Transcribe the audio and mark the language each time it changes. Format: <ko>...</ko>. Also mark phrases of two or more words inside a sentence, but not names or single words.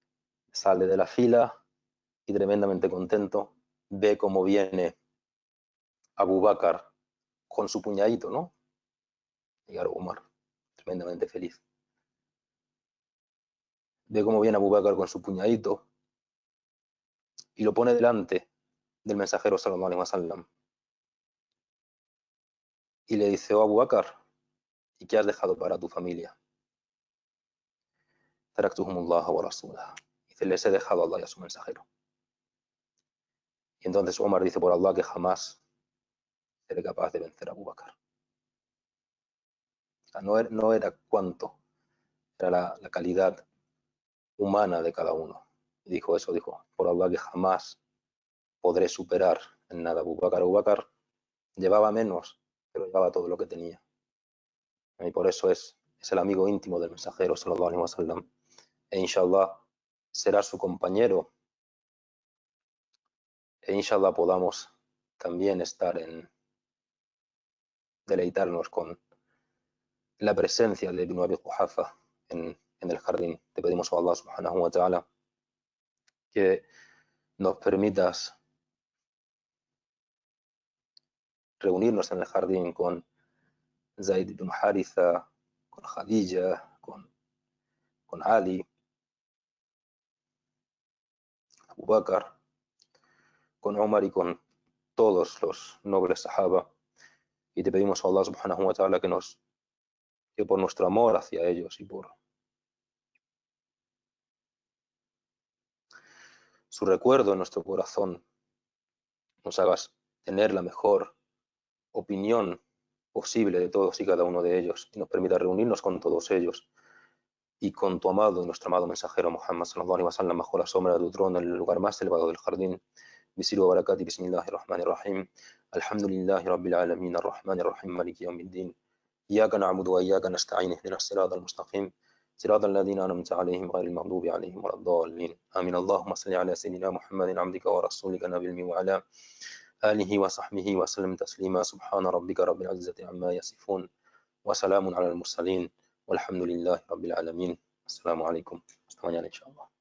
<es>Sale de la fila y tremendamente contento, ve cómo viene Abu Bakr con su puñadito, ¿no? Y ahora Umar, tremendamente feliz. Ve cómo viene Abu Bakr con su puñadito y lo pone delante del mensajero</es> <ar>صلى الله عليه وسلم</ar> <es>y le dice: oh Abu Bakr, ¿y qué has dejado para tu familia?</es> <ar>تركتهم الله ورسوله.</ar> <es>Dice: les he dejado a Allah y a su mensajero. Y entonces Omar dice: por Allah que jamás seré capaz de vencer a Abu Bakr. O sea, no era cuánto, era la calidad humana de cada uno. Y dijo eso, dijo: por Allah que jamás podré superar en nada a Abu Bakr. Abu Bakr llevaba menos, pero llevaba todo lo que tenía. Y por eso es el amigo íntimo del mensajero</es> <ar>صلى الله عليه وسلم.</ar> <es>E</es> <ar>إن شاء الله</ar> <es>será su compañero. E</es> <ar>إن شاء الله</ar> <es>podamos también estar deleitarnos con la presencia de Ibn Abi Quhafa en el jardín. Te pedimos a Allah</es> <ar>سبحانه وتعالى</ar> <es>que nos permitas reunirnos en el jardín con Zaid ibn Haritha, con Khadija, con Ali, Abu Bakr, con Omar y con todos los nobles sahaba. Y te pedimos a Allah</es> <ar>سبحانه وتعالى</ar> <es>que por nuestro amor hacia ellos y por su recuerdo en nuestro corazón nos hagas tener la mejor opinión posible de todos y cada uno de ellos y nos permita reunirnos con todos ellos y con tu amado y nuestro amado mensajero Muhammad</es> <ar>صلى الله عليه وسلم</ar> <es>bajo la sombra de tu trono en el lugar más elevado del jardín.</es> <ar>بيسر وبركة، بسم الله الرحمن الرحيم. الحمد لله رب العالمين، الرحمن الرحيم، مالك يوم الدين. إياك نعبد وإياك نستعين، اهدنا الصراط المستقيم. صراط الذين أنعمت عليهم غير المغضوب عليهم ولا الضالين آمين. اللهم صل على سيدنا محمد عبدك ورسولك نبي الأمي وعلى آله وصحبه وسلم تسليما. سبحان ربك رب العزة عما يصفون وسلام على المرسلين والحمد لله رب العالمين. السلام عليكم.</ar> <es>Hasta mañana,</es> <ar>إن شاء الله.</ar>